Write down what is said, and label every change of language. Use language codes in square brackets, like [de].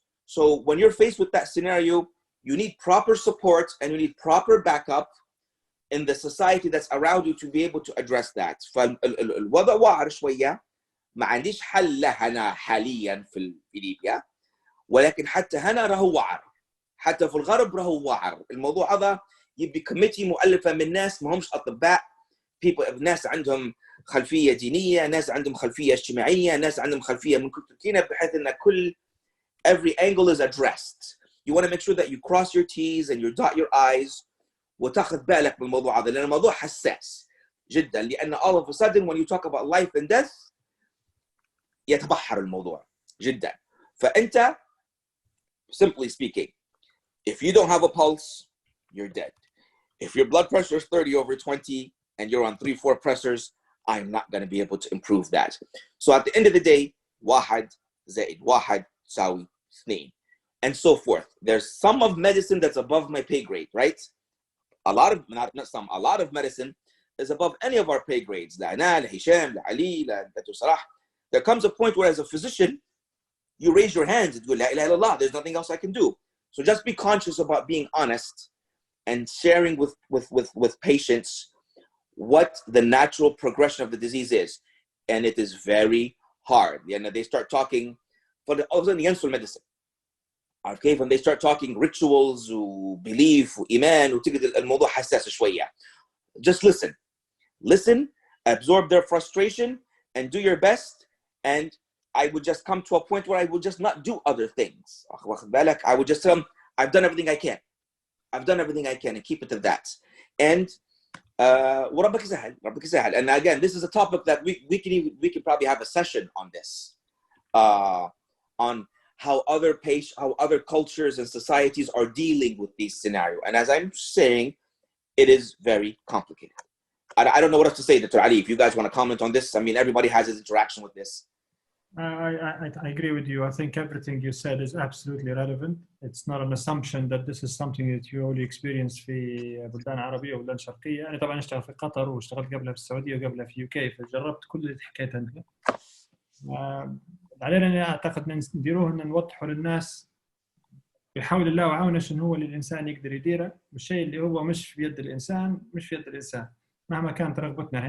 [en] So when you're faced with that scenario, you need proper support and you need proper backup in the society that's around you to be able to address that. [ar] فالوضع واعر شوية, ما عنديش حل له أنا حاليا في ليبيا, ولكن حتى هنا راهو واعر, حتى في الغرب راهو واعر. الموضوع هذا يبي كوميتي مؤلفه من ناس ما همش اطباء، ناس عندهم خلفيه دينيه، ناس عندهم خلفيه اجتماعيه، ناس عندهم خلفيه من كل تركينا، بحيث ان كل [en] every angle is addressed. You want to make sure that you cross your T's and you dot your I's [ar] وتاخذ بالك من الموضوع هذا، لان الموضوع حساس جدا. لان [en] all of a sudden when you talk about life and death [ar] يتبحر الموضوع جدا. فانت [en] simply speaking, if you don't have a pulse, you're dead. If your blood pressure is 30/20 and you're on 3-4 pressors, I'm not going to be able to improve that. So at the end of the day, [ar] واحد زائد واحد يساوي 2, [en] and so forth. There's some of medicine that's above my pay grade, right? A lot of, not some, a lot of medicine is above any of our pay grades. [ar] لأنا, لهشام, لعلي, لدكتور صلاح. [en] There comes a point where as a physician, you raise your hands and go, [ar] لا إله إلا الله, [en] there's nothing else I can do. So just be conscious about being honest and sharing with patients what the natural progression of the disease is. And it is very hard. They start talking, all of a sudden [ar] ينسوا المedicine. [en] Okay, when they start talking rituals [ar] وبelief وإيمان وتجد الموضوع حساس شوية. [en] Just listen, absorb their frustration and do your best. And I would just come to a point where I would just not do other things. I would just tell them, I've done everything I can. And keep it to that. And [ar] وربك يسهل. [en] And again, this is a topic that we can probably have a session on this, on how other cultures and societies are dealing with these scenarios. And as I'm saying, it is very complicated. I don't know what else to say, Dr. Ali. If you guys want to comment on this, I mean, everybody has his interaction with this. I agree with you. I think everything you said is absolutely relevant. It's not an assumption that this is something that you only experience [ar] في بلدان عربية وبلدان شرقية. أنا طبعا اشتغل في قطر واشتغلت قبلها في السعودية وقبلها في UK، فجربت كل اللي حكيت عندنا. علينا أعتقد نديروه إن نوضحه للناس بحول الله وعونه شنو هو اللي الانسان يقدر يديره، والشيء اللي هو مش في يد الانسان مش في يد الانسان مهما كانت رغبتنا.